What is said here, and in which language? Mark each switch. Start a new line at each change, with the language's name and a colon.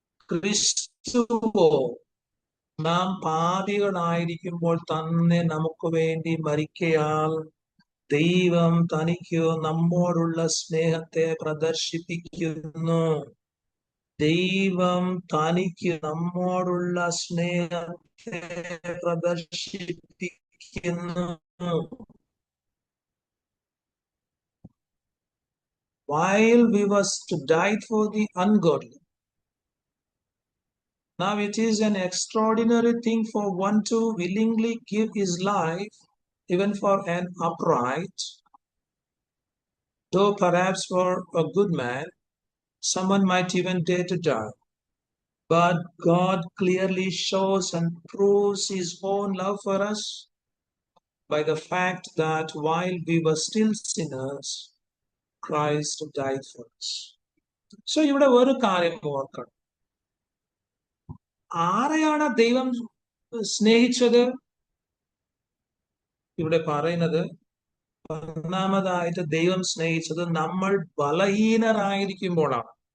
Malayalam: ക്രിസ്തുവോ നാം പാപികളായിരിക്കുമ്പോൾ തന്നെ നമുക്ക് വേണ്ടി മരിക്കയാൽ ദൈവം തനിക്ക് നമ്മോടുള്ള സ്നേഹത്തെ പ്രദർശിപ്പിക്കുന്നു. ദൈവം തനിക്ക് നമ്മോടുള്ള സ്നേഹത്തെ പ്രദർശിപ്പിക്കുന്നു.
English: While we was to die for the ungodly. Now it is an extraordinary thing for one to willingly give his life even for an upright, though perhaps for a good man, someone might even dare to die. But God clearly shows and proves his own love for us. by the fact that while we were still sinners, Christ died for us.
Malayalam: So ഇവിടെ ഒരു കാര്യം ഓർക്കണം. ആരെയാണ് ദൈവം സ്നേഹിച്ചത്? ഇവിടെ പറയുന്നത് ഒന്നാമതായിട്ട് ദൈവം സ്നേഹിച്ചത് നമ്മൾ ബലഹീനരായിരിക്കുമ്പോഴാണ്.